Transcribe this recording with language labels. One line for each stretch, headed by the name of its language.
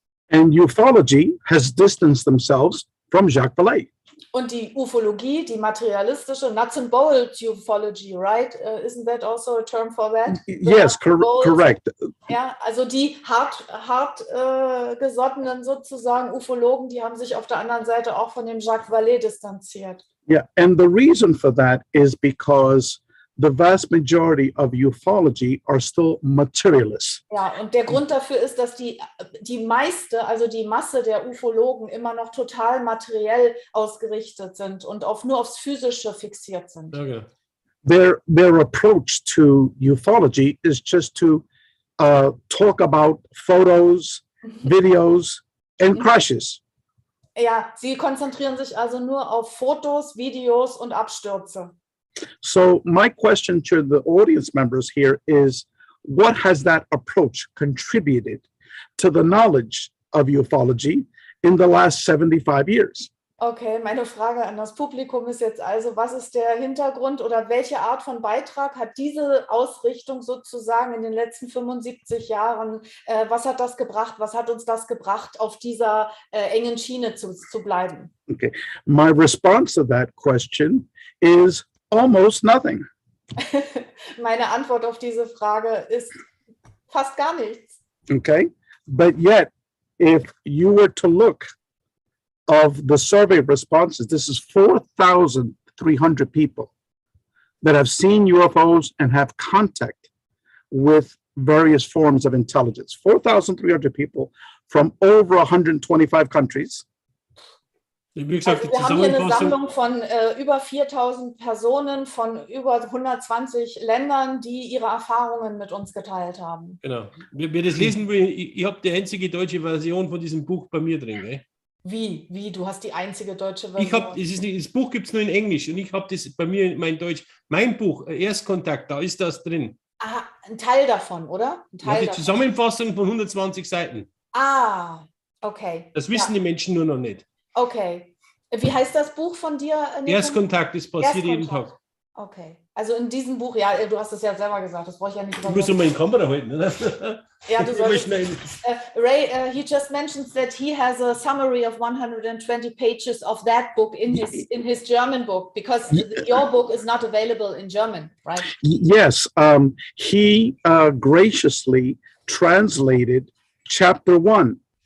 English: And ufology has distanced themselves from Jacques Vallée.
German: Und die Ufologie, die materialistische, nuts and bolts ufology, right?
English: Isn't that also a term for that? Yes, correct.
German: Ja, also die hart gesottenen sozusagen Ufologen, die haben sich auf der anderen Seite auch von dem Jacques Vallée distanziert.
English: Yeah, and the reason for that is because the vast majority of ufology are still materialists.
German: Ja, und der Grund dafür ist, dass die Masse der Ufologen immer noch total materiell ausgerichtet sind und nur aufs Physische fixiert sind.
English: Okay. Their approach to ufology is just to talk about photos, videos, and crashes.
German: Ja, sie konzentrieren sich also nur auf Fotos, Videos und Abstürze.
English: So my question to the audience members here is, what has that approach contributed to the knowledge of ufology in the last 75 years?
German: Okay, meine Frage an das Publikum ist jetzt also, was ist der Hintergrund oder welche Art von Beitrag hat diese Ausrichtung sozusagen in den letzten 75 Jahren, was hat das gebracht, was hat uns das gebracht, auf dieser engen Schiene zu bleiben?
English: Okay, my response to that question is almost nothing.
German: Meine Antwort auf diese Frage ist fast gar nichts.
English: Okay, but yet, if you were to look of the survey responses, this is 4,300 people that have seen UFOs and have contact with various forms of intelligence. 4,300 people from over 125 countries.
German: Wie gesagt, also wir haben hier eine Sammlung von über 4.000 Personen von über 120 Ländern, die ihre Erfahrungen mit uns geteilt haben. Genau. Wer das lesen will, ich habe die einzige deutsche Version von diesem Buch bei mir drin. Gell? Wie? Du hast die einzige deutsche Version? Das Buch gibt es nur in Englisch und ich habe das bei mir in mein Deutsch. Mein Buch, Erstkontakt, da ist das drin. Ah, ein Teil davon, oder? Ein Teil die Zusammenfassung von 120 Seiten. Ah, okay. Das wissen die Menschen nur noch nicht. Okay. Wie heißt das Buch von dir? Erstkontakt, das passiert jeden Tag. Okay. Also in diesem Buch, ja, du hast es ja selber gesagt, das brauche ich ja nicht. Ich muss mal in die Kamera halten, oder? Ja, du sollst.
English: Ray, he just mentions that he has a summary of 120 pages of that book in his German book, because your book is not available in German, right? Yes, he graciously translated chapter 1.